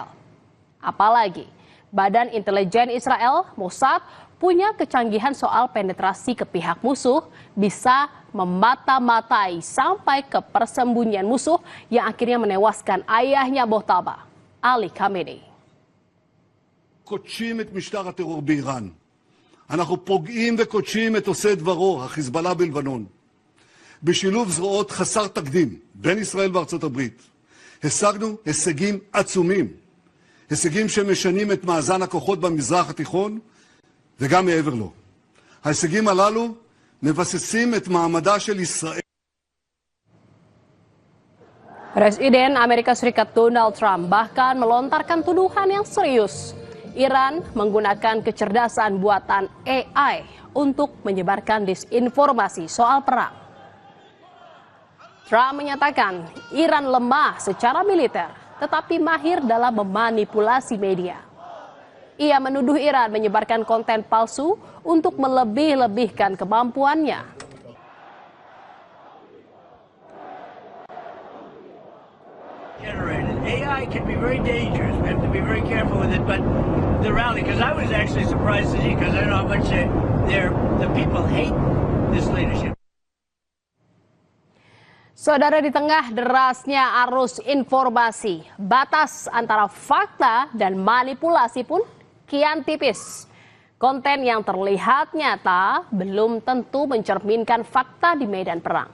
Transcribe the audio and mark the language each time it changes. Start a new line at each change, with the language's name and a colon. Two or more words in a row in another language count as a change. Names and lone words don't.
Indonesian: Apalagi, Badan Intelijen Israel, Mossad, punya kecanggihan soal penetrasi ke pihak musuh, bisa memata-matai sampai ke persembunyian musuh yang akhirnya menewaskan ayahnya Mojtaba, Ali Khamenei.
Hebrew: קודשים את משטר הטרור באיראן. אנחנו פוגעים וקודשים את עושה דברו, החיזבאללה בלבנון. בשילוב זרועות חסר תקדים בין ישראל וארצות הברית, השגנו הישגים עצומים. הישגים שמשנים את מאזן הכוחות במזרח התיכון וגם מעבר לו. ההישגים הללו מבססים את מעמדה של ישראל.
Indonesian: Presiden Amerika Serikat Donald Trump bahkan melontarkan tuduhan yang serius. Iran menggunakan kecerdasan buatan AI untuk menyebarkan disinformasi soal perang. Trump menyatakan Iran lemah secara militer, tetapi mahir dalam memanipulasi media. Ia menuduh Iran menyebarkan konten palsu untuk melebih-lebihkan kemampuannya.
English: AI can be very dangerous. We have to be very careful with it. But the rally, because I was actually surprised to see, because I know how much the people hate this leadership.
Indonesian: Saudara, di tengah derasnya arus informasi, batas antara fakta dan manipulasi pun kian tipis. Konten yang terlihat nyata belum tentu mencerminkan fakta di medan perang.